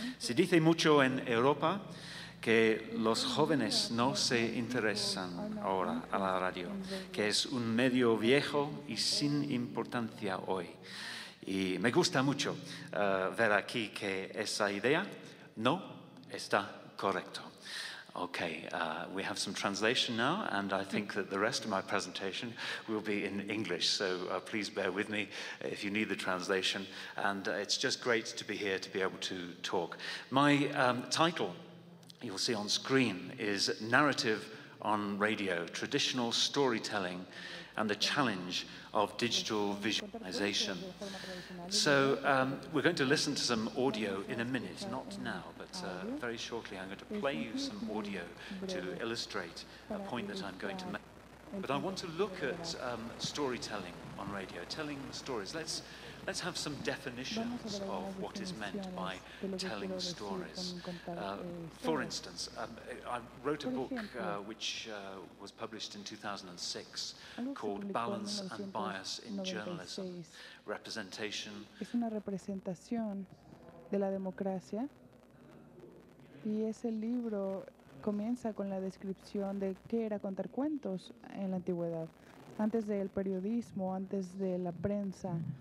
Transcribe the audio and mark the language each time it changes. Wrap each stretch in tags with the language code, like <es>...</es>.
<es>Se dice mucho en Europa que los jóvenes no se interesan ahora a la radio, que es un medio viejo y sin importancia hoy. Y me gusta mucho ver aquí que esa idea no está correcta.</es> <en>Okay, we have some translation now, and I think that the rest of my presentation will be in English, so please bear with me if you need the translation. And it's just great to be here to be able to talk. My title, you'll see on screen, is Narrative on Radio, Traditional Storytelling and the Challenge of Digital Visualization. So we're going to listen to some audio in a minute, not now, but very shortly I'm going to play you some audio to illustrate a point that I'm going to make. But I want to look at storytelling on radio, telling stories. Let's have some definitions of what is meant by telling stories. For instance, I wrote a book which was published in 2006 called Balance and Bias in Journalism, Representation.</en> <es>Es una representación de la democracia y ese libro comienza con la descripción de qué era contar cuentos en la antigüedad, antes del periodismo, antes de la prensa.</es>